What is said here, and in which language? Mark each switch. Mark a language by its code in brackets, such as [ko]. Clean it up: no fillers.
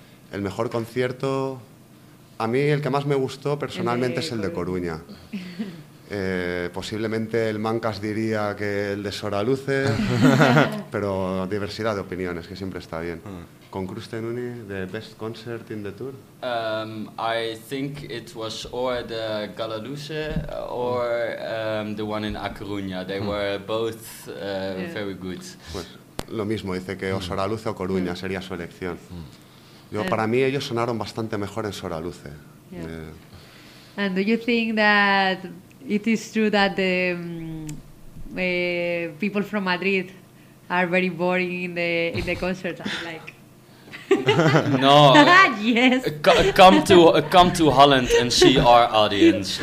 [es] El mejor concierto, a mí el que más me gustó personalmente es el de Coruña. Posiblemente el Mancas diría que el de Soraluce, pero diversidad de opiniones, que siempre está bien. [en] Con ChristenUnie, the best concert in the tour? I think it was or the Galaluce or the one in A Coruña. They were both very good. [es] Pues lo mismo, dice que o Soraluce o Coruña sería su elección. Para mí ellos sonaron bastante mejor en Soraluce. [en] Yeah. And do you think that it is true that the people from Madrid are very boring in the concert? I'm like, no. Yes. Come to Holland and see our audience.